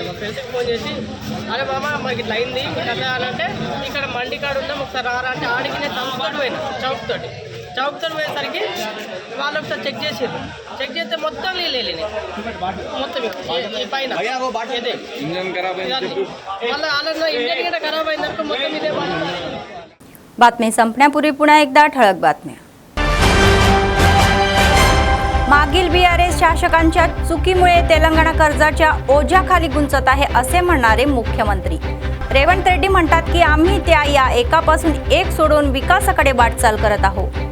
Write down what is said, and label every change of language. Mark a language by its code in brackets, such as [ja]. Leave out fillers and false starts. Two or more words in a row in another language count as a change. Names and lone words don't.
[te] మా ఫ్రెండ్స్కి ఫోన్ చేసి అరే మామ మాకు ఇట్లా అయింది మీకు అట్లా అంటే ఇక్కడ మండి కాడ ఉన్నాం ఒకసారి రారా అంటే ఆడికి నేను చౌక్తో పోయేసరికి వాళ్ళు ఒకసారి చెక్ చేస్తే మొత్తం నీళ్ళు వెళ్ళినాయి మొత్తం ఈ పైన మళ్ళీ ఆలోచన ఇంజన్ గిట్ట ఖరాబ్ అయిందనుకో మొత్తం ఇదే [mr] बातमी संपण्यापूर्वी पुन्हा एकदा ठळक बातम्या। मागील बीआरएस शासकांच्या चुकीमुळे तेलंगणा कर्जाच्या ओझ्याखाली गुंतत आहे असे म्हणणारे मुख्यमंत्री रेवंत रेड्डी म्हणतात की आम्ही त्या या एकापासून एक सोडून विकासाकडे वाटचाल करत आहोत।